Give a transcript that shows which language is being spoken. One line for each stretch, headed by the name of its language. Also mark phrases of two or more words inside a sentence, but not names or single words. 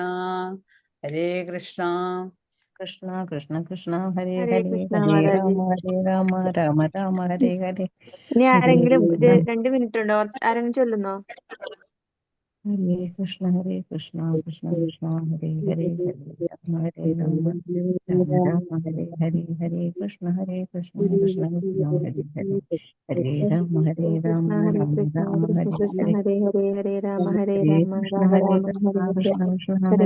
Malayalam: ഹരേ കൃഷ്ണ. കൃഷ്ണ കൃഷ്ണ കൃഷ്ണ ഹരേ ഹരേ ഹരേ കൃഷ്ണ ഹരേ മാതാജി. രാമ ഹരേ രാമ രാമ രാമ ഹരേ ഹരേ. ഇനി ഹരേ ആരെങ്കിലും കൃഷ്ണ 2 മിനിറ്റ് ഉണ്ടോ? ആരെങ്കിലും ചൊല്ലുന്നോ? ഹരേ കൃഷ്ണ കൃഷ്ണ കൃഷ്ണ ഹരേ ഹരേ ഹരേ രാമ ഹരേ രാമ രാമ രാമ ഹരേ ഹരേ. ഹരേ കൃഷ്ണ കൃഷ്ണ കൃഷ്ണ ഹരേ ഹരേ. ഹരേ രാമ ഹരേ കൃഷ്ണ രാമ ഹരേ രാമ കൃഷ്ണ രാമ കൃഷ്ണ ഹരേ കൃഷ്ണ ഹരേ. ഹരേ ഹരേ ഹരേ രാമ ഹരേ രാമ കൃഷ്ണ രാമ രാമ കൃഷ്ണ ഹരേ ഹരേ. കൃഷ്ണ കൃഷ്ണ ഹരേ